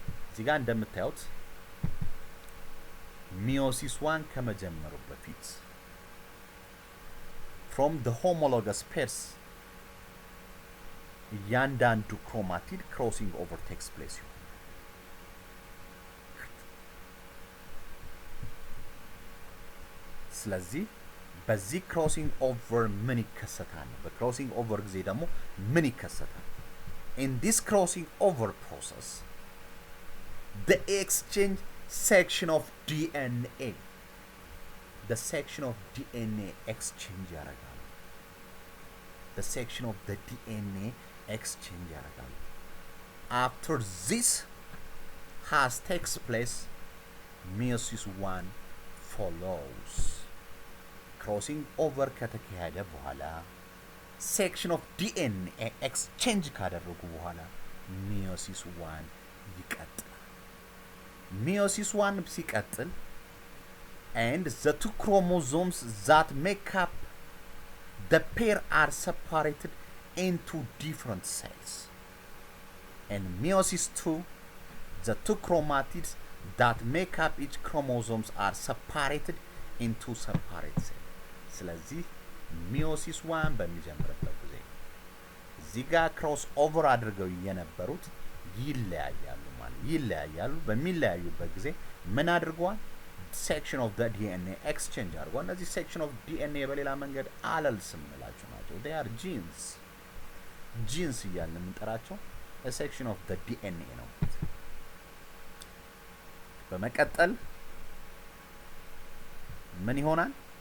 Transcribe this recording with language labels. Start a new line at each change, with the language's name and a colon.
Amharic: እዚህ ጋር እንደምታዩት ሚዮሲስ 1 ከመጀመሩ በፊት from the homologous pairs እያንዳንዱ ክሮማቲድ
English: crossing over takes place.
Amharic: ስለዚህ በዚህ crossing over ምን ይከሰታል? በcrossing over ጊዜ ደግሞ ምን ይከሰታል?
English: In this crossing over process the exchange section of DNA the section of DNA exchange ያደርጋሉ። the section of the DNA exchange ያደርጋሉ. after this has takes place, meiosis 1 follows.
Amharic: Crossing over ከተካሄደ በኋላ
English: section of DNA exchange ካደረጉ በኋላ
Amharic: meiosis 1 ይቀጥላል።
English: meiosis 1 ሲቀጥል and the two chromosomes that make up the pair are separated into different cells. And meiosis 2, the two chromatids that make up each chromosomes are separated into separate cells.
Amharic: ስለዚህ meiosis 1 በሚጀምርበት ጊዜ እዚህ ጋር ክሮስ ኦቨር አድርገው የነበሩት ይለያያሉ ማለት ይለያያሉ። በሚለያዩበት ጊዜ ምን አድርገዋል? section of the DNA exchange አድርገዋል። እነዚህ section of DNA በሌላ መንገድ አለልስ የምንላቸው ናቸው።
English: they are genes
Amharic: እያልን የምንጠራቸው a section of the DNA ነው። በመቀጠል ምን ይሆናል?